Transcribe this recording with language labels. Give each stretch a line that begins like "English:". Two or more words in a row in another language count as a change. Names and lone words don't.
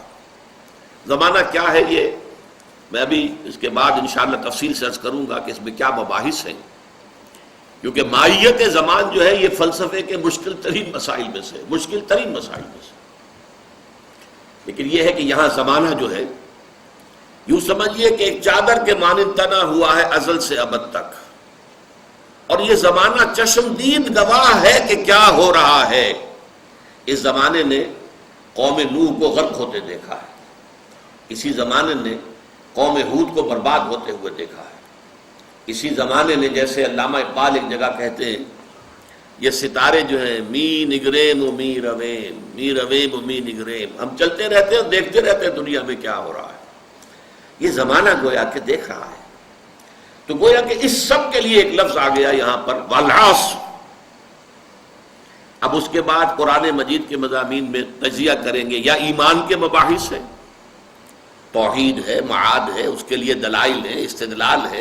Urdu: زمانہ کیا ہے یہ میں ابھی اس کے بعد انشاءاللہ تفصیل سے عرض کروں گا کہ اس میں کیا مباحث ہیں، کیونکہ ماہیت زمان جو ہے یہ فلسفے کے مشکل ترین مسائل میں سے لیکن یہ ہے کہ یہاں زمانہ جو ہے یوں سمجھیے کہ ایک چادر کے مانند تنا ہوا ہے ازل سے ابد تک، اور یہ زمانہ چشمدید گواہ ہے کہ کیا ہو رہا ہے. اس زمانے نے قوم نوح کو غرق ہوتے دیکھا ہے، اسی زمانے نے قوم ہود کو برباد ہوتے ہوئے دیکھا ہے. اسی زمانے نے، جیسے علامہ اقبال ایک جگہ کہتے ہیں، یہ ستارے جو ہیں
Persian: می نگریم و می رویم، می رویم و می نگریم،
Urdu: ہم چلتے رہتے ہیں اور دیکھتے رہتے ہیں دنیا میں کیا ہو رہا ہے. یہ زمانہ گویا کہ دیکھ رہا ہے. تو گویا کہ اس سب کے لیے ایک لفظ آ گیا یہاں پر والعصر. اب اس کے بعد قرآن مجید کے مضامین میں تجزیہ کریں گے. یا ایمان کے مباحث ہیں، توحید ہے، معاد ہے، اس کے لیے دلائل ہے، استدلال ہے.